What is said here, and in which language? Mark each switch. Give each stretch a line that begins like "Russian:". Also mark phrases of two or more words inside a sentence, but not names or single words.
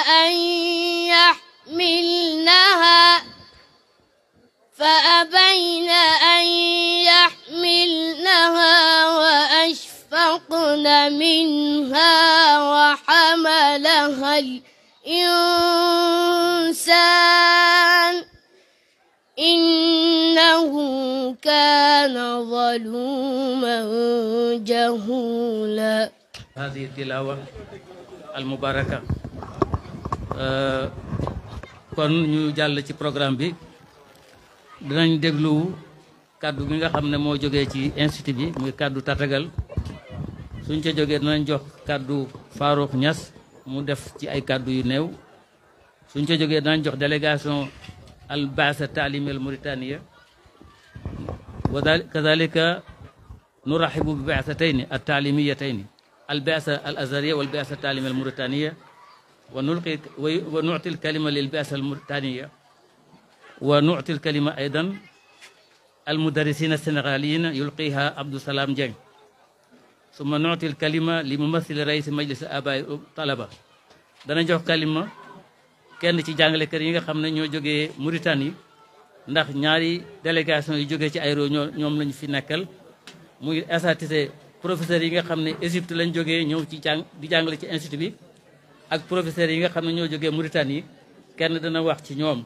Arabic: أن يحملنها وأشفقن منها وحملها الإنسان إنه كان ظلوما جهولا. هذه التلاوة المباركة.
Wolof: kon ñu jàll ci programme bi, dinañ déglu kaddu gi nga xam ne moo jógee ci institut bi muy kaddu tatagal. suñ ca jógee dinañ jox kaddu Farouk Niass mu def ci ay kaddu yu néew. suñ ca jógee dinañ jox délégation
Arabic: البعثة التعليمية الموريتانية، وكذلك نرحب ببعثتين التعليميتين، البعثة الأزهرية والبعثة التعليمية الموريتانية، ونعطي الكلمة للبعثة الموريتانية، ونعطي الكلمة أيضا المدرسين السنغاليين يلقيها عبد السلام جين، ثم نعطي الكلمة لممثل رئيس مجلس آباء الطلبة.
Wolof: dana jox kalima kenn ci jàngalekat yi nga xam ne ñoo jógee Mauritanie, ndax ñaari délégation yi jógee ci ay réew ñoom lañu fi nekkal, muy asatise professeurs yi nga xam ne Égypte lañ jógee ñëw ci di jàngale ci institut bi, ak professeurs yi nga xam ne ñoo jógee Mauritanie, kenn dana wax ci ñoom.